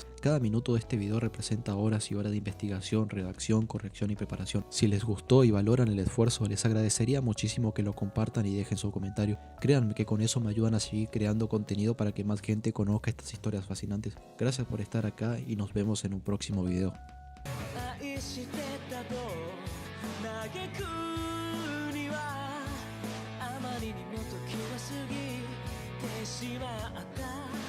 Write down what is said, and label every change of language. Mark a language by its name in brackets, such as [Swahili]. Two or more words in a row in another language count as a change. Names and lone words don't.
[Spanish] Cada minuto de este video representa horas y horas de investigación, redacción, corrección y preparación. Si les gustó y valoran el esfuerzo, les agradecería muchísimo que lo compartan y dejen su comentario. Créanme que con eso me ayudan a seguir creando contenido para que más gente conozca estas historias fascinantes. Gracias por estar acá y nos vemos en un próximo video. [Japanese] 愛してたと嘆くにはあまりにも時が過ぎてしまった